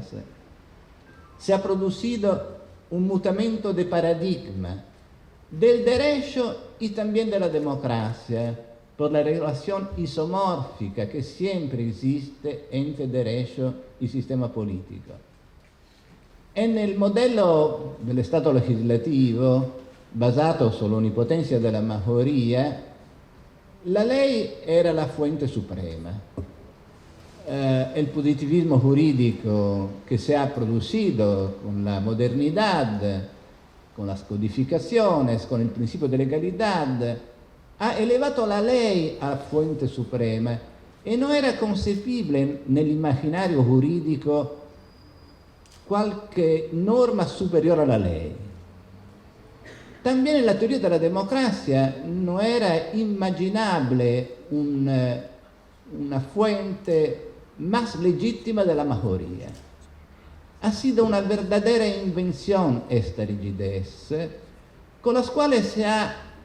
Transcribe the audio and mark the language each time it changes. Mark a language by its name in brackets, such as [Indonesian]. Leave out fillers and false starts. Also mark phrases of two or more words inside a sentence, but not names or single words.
[Spanish] Se ha producido un mutamento de paradigma. del derecho y también de la democracia, por la relación isomórfica que siempre existe entre derecho y sistema político. En el modelo del Estado legislativo, [Italian] basato sull'onnipotencia della [Spanish] mayoría, la ley era la fuente suprema. El positivismo jurídico que se ha producido con la modernidad, con las codificaciones, con el principio de legalidad, [Italian] ha elevato [Spanish] la ley a fuente suprema [Italian] e non era concepibile nell'immaginario giuridico qualche norma superiore alla ley. [Spanish] También en la teoría de la democracia no era imaginable una fuente más legítima de la mayoría. Ha sido una verdadera invención esta rigidez, con las cuales se ha